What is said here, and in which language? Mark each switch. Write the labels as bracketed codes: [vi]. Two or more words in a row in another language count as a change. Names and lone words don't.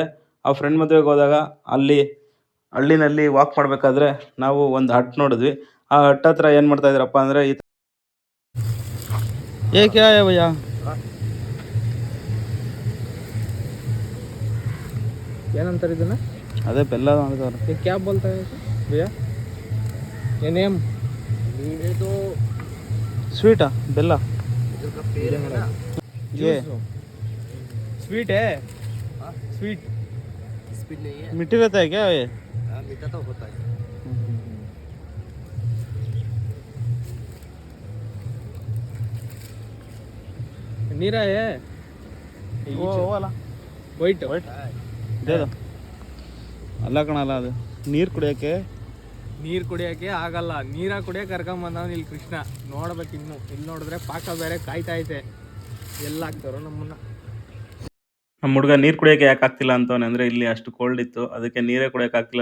[kn] ಆ ಫ್ರೆಂಡ್ ಮದುವೆಗೆ ಹೋದಾಗ ಅಲ್ಲಿ ಹಳ್ಳಿನಲ್ಲಿ ವಾಕ್ ಮಾಡಬೇಕಾದ್ರೆ ನಾವು ಒಂದು ಹಟ್ ನೋಡಿದ್ವಿ. ಆ ಹಟ್ ಹತ್ರ ಏನು ಮಾಡ್ತಾ ಇದ್ರಪ್ಪ ಅಂದರೆ ಏಕೆ ಭಯ್ಯ ಏನಂತಾರೆ ಇದನ್ನ? ಅದೇ ಬೆಲ್ಲ ಮಾಡಿದವ್ರು. [hi] क्या बोलता है भैया? ये नेम तो [kn] ಸ್ವೀಟಾ ಬೆಲ್ಲ [hi] ये स्वीट है. स्वीट स्वीट नहीं है. मीठी रहता है क्या ये? हाँ, मीठा तो होता है. नीरा है वो वाला ವೈಟ್ दे दो. [kn] ಅಲ್ಲ ಕಣಲ್ಲ, ಅದು ನೀರು ಕುಡಿಯೋಕ್ಕೆ. ನೀರು ಕುಡಿಯೋಕ್ಕೆ ಆಗಲ್ಲ, ನೀರ ಕುಡಿಯೋಕೆ ಕರ್ಕೊಂಬಂದವನು ಇಲ್ಲಿ ಕೃಷ್ಣ. ನೋಡ್ಬೇಕು ಇನ್ನು. ಇಲ್ಲಿ ನೋಡಿದ್ರೆ ಪಾಕ ಬೇರೆ ಕಾಯ್ತಾ ಐತೆ. ಎಲ್ಲ ಹಾಕ್ತಾರೋ ನಮ್ಮನ್ನ. ನಮ್ಮ ಹುಡುಗ ನೀರು ಕುಡಿಯೋಕೆ ಯಾಕೆ ಆಗ್ತಿಲ್ಲ ಅಂತವನೆ ಅಂದರೆ ಇಲ್ಲಿ ಅಷ್ಟು ಕೋಲ್ಡ್ ಇತ್ತು, ಅದಕ್ಕೆ ನೀರೇ ಕುಡಿಯೋಕೆ ಆಗ್ತಿಲ್ಲ.